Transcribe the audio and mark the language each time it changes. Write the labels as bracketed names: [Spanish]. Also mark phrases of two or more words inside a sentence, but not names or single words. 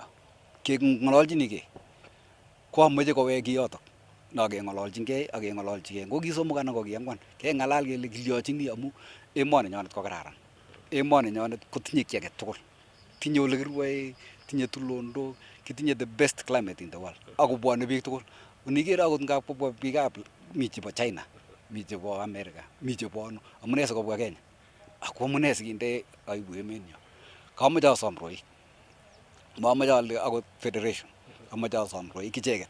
[Kalenjin] Keng'ololchinigei ko amoche kowek kiyotok no keng'ololchingei ak keng'ololchigei. Ngo ki somok anan ko ki ang'wan keng'alal kele kilyochini amu emoni nyonet ko kararan. Emoni nyonet kotinye kiy age tugul. Tinye ole kirwoe, tinye tulondok, kitinye [English] the best climate in the world. [Kalenjin] Ako bwone biik tugul. Uniker akot ngap kobwa biikab mi chebo China, mi chebo America, mi chebo ano. Amune sikobwa Kenya? Ako amune sikinde aibu emenyo. Kamoche asom rwoik. Mamoche ale akot federation. Amoche asom rwoik icheket.